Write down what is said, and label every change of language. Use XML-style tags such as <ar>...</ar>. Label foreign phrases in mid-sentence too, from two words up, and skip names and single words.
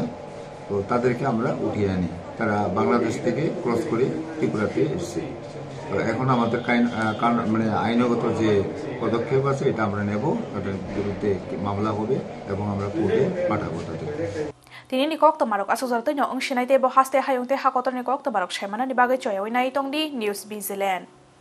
<bn>তো তাদেরকে আমরা উঠিয়ে আনি, তারা বাংলাদেশ থেকে ক্রস করে ত্রিপুরাতে এসেছে। তো এখন আমাদের মানে আইনগত যে পদক্ষেপ আছে এটা আমরা নেব, তাদের বিরুদ্ধে মামলা হবে এবং আমরা কোর্টে পাঠাবো তাদের।</bn> <trp>তিনি নিকক তমারক আসুজারতৈ ন অংশিনাইতে ব হাস্তে হায়ংতে হাকতর নিকক তমারক সাইমানানি বাগৈ চয়াওই নাই তংদি নিউজ ভিজিল্যান্ড।</trp>